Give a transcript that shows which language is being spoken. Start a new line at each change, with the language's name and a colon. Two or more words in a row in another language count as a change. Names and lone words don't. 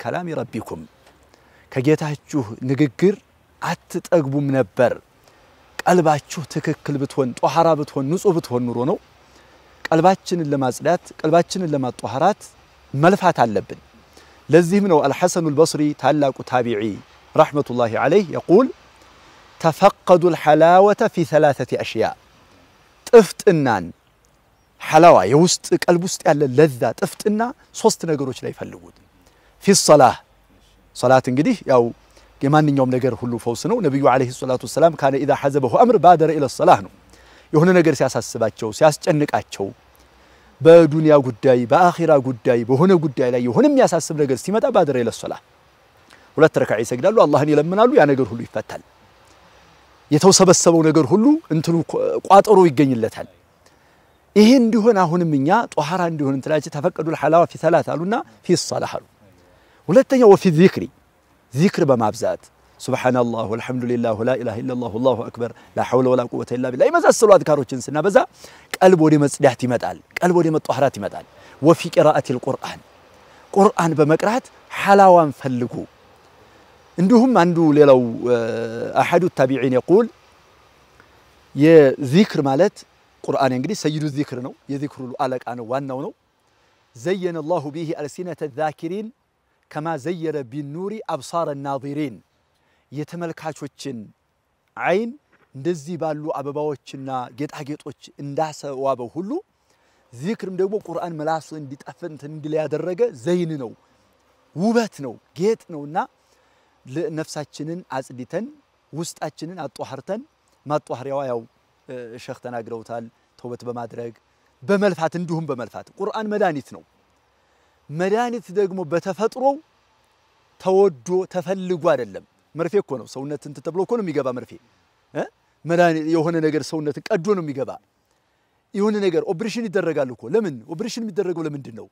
Arabic: كلام ربكم
Amharic: ከጌታችሁ ንግግር አትጠግቡም ነበር። ቀልባችሁ ትክክል ብትሆን ጧሃራ ብትሆን ንጹህ ብትሆን ኑሮ ነው። ቀልባችንን ለማጽዳት ቀልባችንን ለማጧሃራት መልፋት አለብን። ለዚህም ነው አልሐሰኑ አልበስሪ ታላቁ ታቢዒ
Arabic: رحمة الله عليه يقول تفقدوا الحلاوة في ثلاثة أشياء
Amharic: ጥፍጥናን ሐላዋ የውስጥ ቀልብ ውስጥ ያለ ለዛ ጥፍጥና ሶስት ነገሮች ላይ ፈልጉት።
Arabic: في الصلاة صلاة
Amharic: እንግዲህ ያው የማንኛውም ነገር ሁሉ ፈውስ ነው። ነብዩ
Arabic: عليه الصلاة والسلام
Amharic: ካነ
Arabic: اذا حزبه امر بادر الى الصلاه
Amharic: ነው። የሆነ ነገር ሲያሳስባቸው ሲያስጨንቃቸው በዱንያ ጉዳይ በአኺራ ጉዳይ በሆነ ጉዳይ ላይ የሆነ የሚያሳስብ ነገር ሲመጣ
Arabic: بادر إلى الصلاة
Amharic: ሁለት ረካዓ ይሰግዳሉ፣ አላህን ይለምናሉ፣ ያ ነገር ሁሉ ይፈታል። የተወሰበሰበው ነገር ሁሉ እንትኑ ቋጠሮ ይገኝለታል። ይሄ እንዲሆን አሁንም እኛ ጧሃራ እንዲሆን እንትላችሁ ተፈቀዱ
Arabic: الحلاوه في ثلاث
Amharic: አሉና
Arabic: في الصلاه
Amharic: አሉ። ሁለተኛው
Arabic: وفي الذكر ذكر
Amharic: በማብዛት
Arabic: سبحان الله والحمد لله ولا إله إلا الله والله أكبر لا حول ولا قوة إلا بالله
Amharic: የመሳሰሉ አዝካሮችን ስናበዛ ቀልብ ወደ መጽዳት ይመጣል፣ ቀልብ ወደ መጧሃራት ይመጣል።
Arabic: وفي قراءة القرآن
Amharic: ቁርአን በመቅራት ሐላዋን ፈልጉ። እንዲሁም አንዱ ሌላው
Arabic: أحد التابعين
Amharic: يقول የዚክር ማለት ቁርአን እንግዲህ
Arabic: سيد الذكر
Amharic: ነው፣ የዚክሩ አለቃ ነው፣ ዋናው ነው። ዘየነ
Arabic: الله به ألسنة الذاكرين كما زين بالنور أبصار الناظرين
Amharic: የተመልካቾችን አይን እንደዚህ ባሉ አበባዎችና ጌጣጌጦች እንዳሰዋበው ሁሉ ዚክርም ደግሞ ቁርአን መላሱ እንዲጣፈን እንዲል ያደረገ ዘይን ነው፣ ውበት ነው፣ ጌጥ ነውና ለነፍሳችንን አጽድተን ውስጣችንን አጧህርተን ማጧህሪያው ያው ሸኽ ተናግረውታል። ተውበት በማድረግ በመልፋት እንዲሁም በመልፋት ቁርአን መድኃኒት ነው። መድኃኒት ደግሞ በተፈጥሮ ተወዶ ተፈልጎ አይደለም። መርፌ እኮ ነው ሰውነትን ተብሎ እኮ ነው የሚገባ መርፌ መድኃኒት የሆነ ነገር ሰውነትን ቀዶ ነው የሚገባ። የሆነ ነገር ኦፕሬሽን ይደረጋል እኮ። ለምን ኦፕሬሽን የሚደረገው ለምንድን ነው?